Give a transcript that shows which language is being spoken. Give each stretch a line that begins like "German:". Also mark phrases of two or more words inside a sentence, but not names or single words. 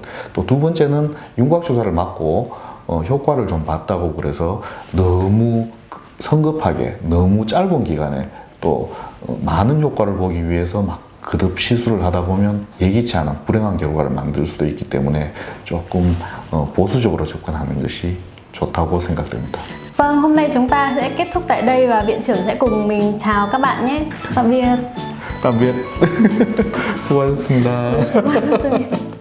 Korean: 또 두 번째는 윤곽 주사를 맞고 효과를 좀 봤다고 그래서 너무 성급하게 너무 짧은 기간에 또 많은 효과를 보기 위해서 막 거듭 시술을 하다 보면 예기치 않은 불행한 결과를 만들 수도 있기 때문에 조금 보수적으로 접근하는 것이 좋다고 생각됩니다.
Vietnamese: Vâng, hôm nay chúng ta sẽ kết thúc tại đây và viện trưởng sẽ cùng mình chào các bạn nhé. Tạm biệt. tạm biệt. 수고하셨습니다. Vâng,